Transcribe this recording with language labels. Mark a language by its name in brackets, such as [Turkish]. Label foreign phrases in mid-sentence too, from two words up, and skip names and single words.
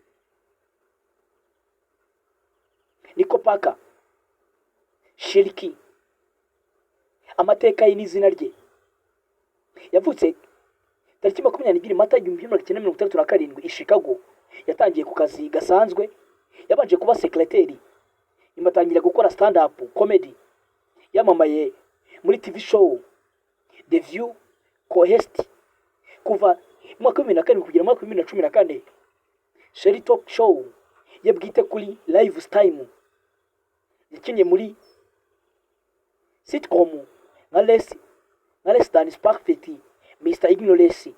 [Kinyarwanda] Niko Parker Shiriki, amateka ye n'izina rye. Yavutse tariki 22 Mata 1967 i Chicago. Yatangiye ku kazi gasanzwe, yabanje kuba sekreteri, imatangira gukora [English] stand up comedy. [Kinyarwanda] Yamamaye muri [English] TV show The View co-host [Kinyarwanda] kuva mu mwaka wa 2007 kugera mu mwaka wa 2014. Sherry Talk Show yabwite kuri Live Time. Yakinnye muri sitcom nka Less Than Perfect, Mr. Ignorance.